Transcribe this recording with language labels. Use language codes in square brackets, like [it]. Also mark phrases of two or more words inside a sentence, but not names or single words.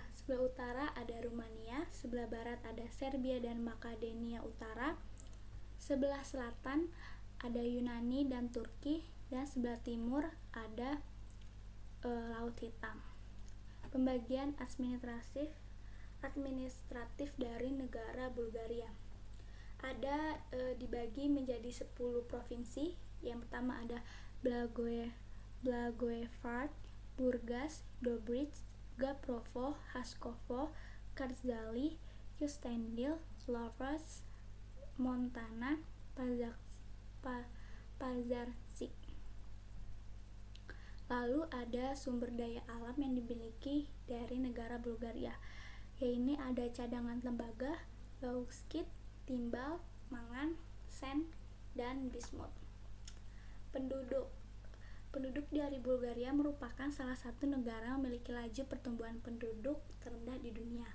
[id] Sebelah utara ada Rumania, sebelah barat ada Serbia dan Makedonia Utara, sebelah selatan ada Yunani dan Turki, dan sebelah timur ada Laut Hitam. Pembagian administratif dari negara Bulgaria ada dibagi menjadi 10 provinsi. Yang pertama ada Blagoevgrad, Burgas, Dobrich, Gaprovo, Haskovo, Kardzali, Kyustendil, Lovras, Montana, Pazarcik. Lalu ada sumber daya alam yang dimiliki dari negara Bulgaria, yaitu ada cadangan tembaga, bauksit, timbal, mangan, sen, dan bismut. Penduduk dari Bulgaria merupakan salah satu negara yang memiliki laju pertumbuhan penduduk terendah di dunia.